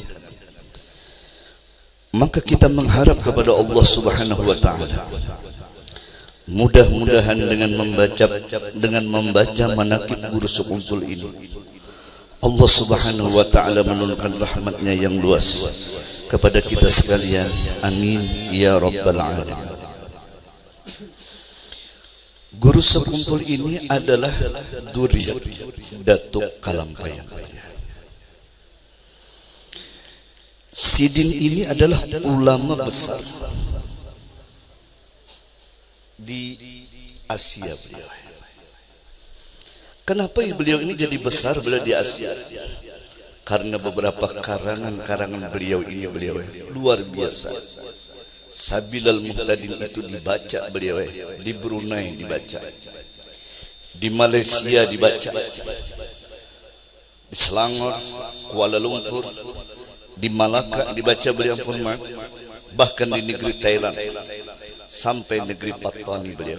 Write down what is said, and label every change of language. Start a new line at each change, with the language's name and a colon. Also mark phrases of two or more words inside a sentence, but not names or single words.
Indonesian: Maka kita mengharap kepada Allah
Arabic: سبحانه وتعالى
Indonesian: mudah-mudahan dengan membaca manakib guru sekumpul ini Allah
Arabic: سبحانه وتعالى
Indonesian: menurunkan rahmatnya yang luas kepada kita sekalian.
Arabic: آمين يا رب العالمين.
Indonesian: Guru sekumpul ini adalah Duriyat Datuk Kalampayan.
Banjar: Sidin ini adalah ulama besar di Asia beliau.
Indonesian: Kenapa beliau ini jadi besar beliau di Asia? Karena beberapa karangan beliau ini luar biasa. Sabilal Muhtadin itu dibaca beliau, di Brunei dibaca, di Malaysia dibaca, di Selangor, Kuala Lumpur, di Malaka dibaca beliau pun, bahkan di negeri Thailand sampai negeri Patani beliau.